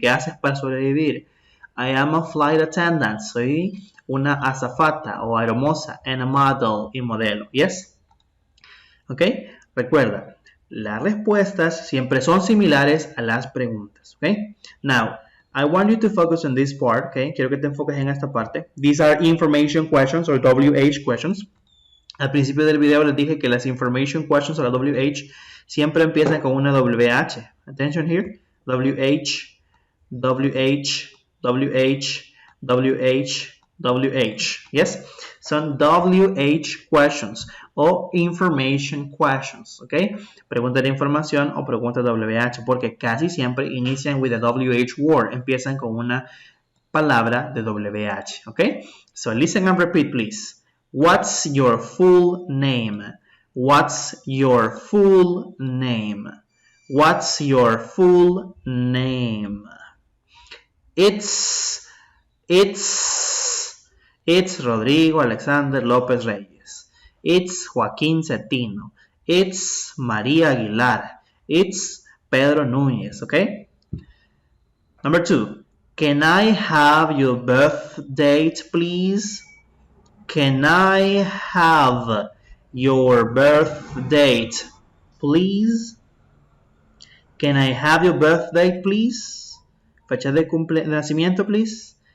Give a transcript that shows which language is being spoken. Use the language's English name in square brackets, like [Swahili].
[Spanish] ¿Qué haces para sobrevivir? [English] I am a flight attendant. [Spanish] Soy una azafata o aeromoza [English] and a model [Spanish] y modelo. [English] Yes? ¿Ok? [Spanish] Recuerda, las respuestas siempre son similares a las preguntas. ¿Ok? [English] Now, I want you to focus on this part. ¿Ok? [Spanish] Quiero que te enfoques en esta parte. [English] These are information questions or WH questions. [Spanish] Al principio del video les dije que las information questions o la WH siempre empiezan con una WH. [English] Attention here. WH, WH, WH, WH, WH. Yes? [Spanish] Son WH questions o information questions. ¿Ok? Pregunta de información o pregunta WH porque casi siempre inician [English] with a WH word. [Spanish] Empiezan con una palabra de WH. ¿Ok? [English] So listen and repeat, please. What's your full name? What's your full name? What's your full name? It's Rodrigo Alexander López Reyes. It's Joaquín Cetino. It's María Aguilar. It's Pedro Núñez, okay? Number 2. Can I have your birth date, please? Can I have your birth date, please? Can I have your birth date, please? [Spanish] Fecha de nacimiento, please?